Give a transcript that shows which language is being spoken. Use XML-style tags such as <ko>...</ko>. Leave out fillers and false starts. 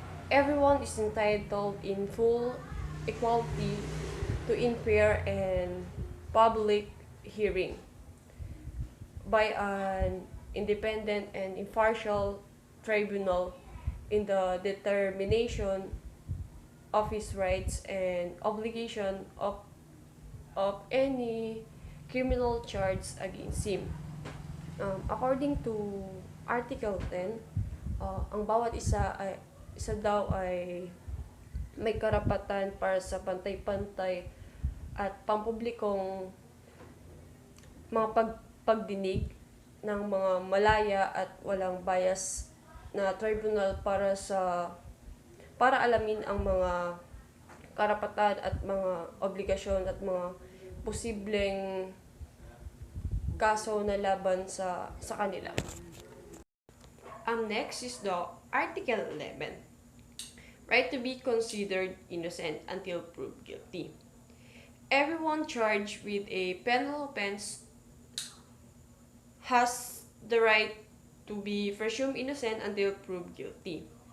<en>Everyone is entitled in full equality to in fair and public hearing by an independent and impartial tribunal in the determination of his rights and obligation of any criminal charge against him. According to</en> <tl>Article 10, ang bawat isa daw ay may karapatan para sa pantay-pantay at pampublikong mga pagdinig ng mga malaya at walang bias na tribunal para alamin ang mga karapatan at mga obligasyon at mga posibleng kaso na laban sa kanila.</tl> <en>Next is the Article 11, right to be considered innocent until proved guilty. Everyone charged with a penal offense has the right to be presumed innocent until proved guilty.</en>